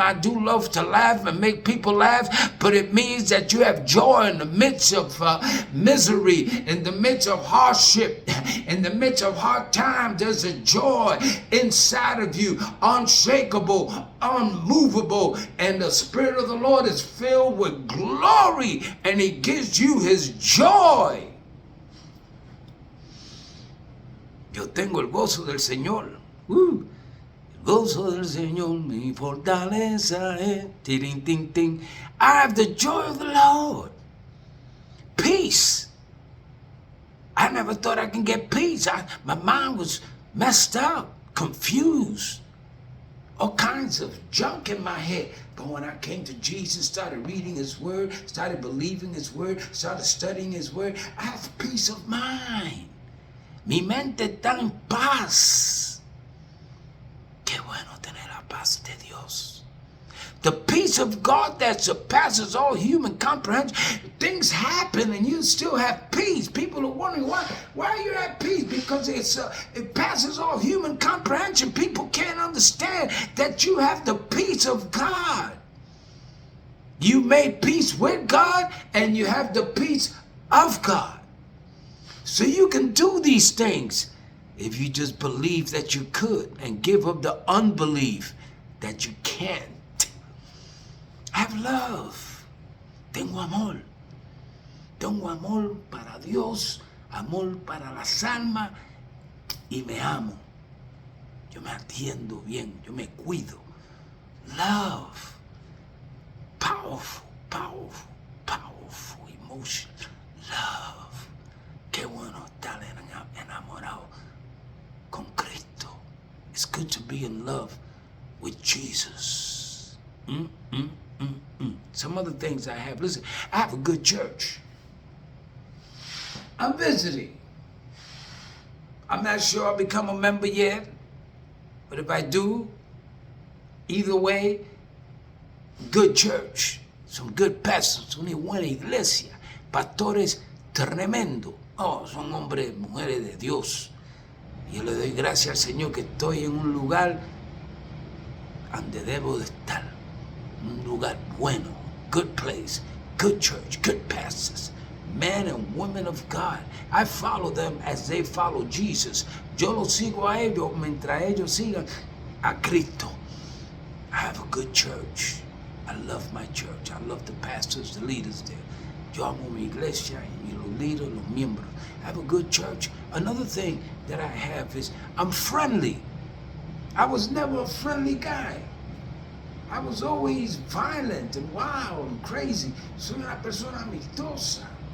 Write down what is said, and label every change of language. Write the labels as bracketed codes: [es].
[en] I do love to laugh and make people laugh, but it means that you have joy in the midst of misery, in the midst of hardship, in the midst of hard times. There's a joy inside of you, unshakable, unmovable, and the Spirit of the Lord is filled with glory, and He gives you His joy. [es] Yo tengo el gozo del Señor. El gozo del Señor, mi fortaleza es. Ting, ting, ting. [en] I have the joy of the Lord. Peace. I never thought I can get peace. My mind was messed up, confused. All kinds of junk in my head. But when I came to Jesus, started reading His Word, started believing His Word, started studying His Word, I have peace of mind. [es] Mi mente está en paz. Qué bueno tener la paz de Dios. [en] The peace of God that surpasses all human comprehension. Things happen and you still have peace. People are wondering why you have peace, because it passes all human comprehension. People can't understand that you have the peace of God. You made peace with God and you have the peace of God. So you can do these things if you just believe that you could and give up the unbelief that you can't. Have love. [es] Tengo amor. Tengo amor para Dios, amor para las almas, y me amo. Yo me atiendo bien, yo me cuido. Love. [en] Powerful, powerful, powerful emotion. Love. [es] Qué bueno estar enamorado con Cristo. [en] It's good to be in love with Jesus. Some other things I have. Listen, I have a good church. I'm visiting. I'm not sure I'll become a member yet, but if I do, either way, good church. Some good pastors, [es] una buena iglesia, pastores tremendo. Oh, son hombres, mujeres de Dios. Y yo le doy gracias al Señor que estoy en un lugar donde debo de estar. Un lugar bueno, [en] good place, good church, good pastors, men and women of God. I follow them as they follow Jesus. [es] Yo los sigo a ellos mientras ellos sigan a Cristo. [en] I have a good church. I love my church. I love the pastors, the leaders there. [es] Yo amo mi iglesia y los líderes, los miembros. [en] I have a good church. Another thing that I have is I'm friendly. I was never a friendly guy. I was always violent and wild and crazy. [es] Soy una persona amistosa.